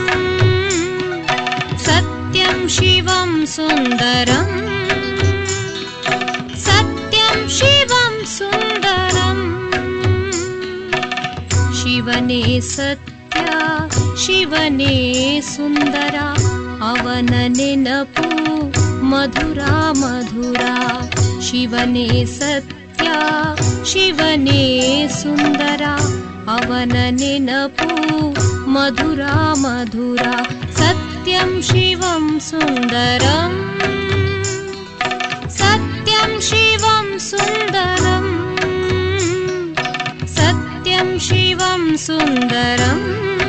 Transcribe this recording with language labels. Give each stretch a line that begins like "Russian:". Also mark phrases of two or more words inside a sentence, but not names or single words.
Sanskrit: सत्यं शिवं सुन्दरं सत्यं शिवं सुन्दरं.
Kannada: ಶಿವನೇ ಸತ್ಯ ಶಿವನೇ ಸುಂದರ ಅವನ ನೆನಪು ಮಧುರ ಮಧುರ. ಶಿವನೇ ಸತ್ಯ ಶಿವನೇ ಸುಂದರ ಅವನ ನೆನಪು ಮಧುರ ಮಧುರ.
Sanskrit: ಸತ್ಯಂ ಶಿವಂ ಸುಂದರಂ ಸತ್ಯಂ ಶಿವಂ ಸುಂದರಂ ಸತ್ಯಂ ಶಿವಂ ಸುಂದರಂ.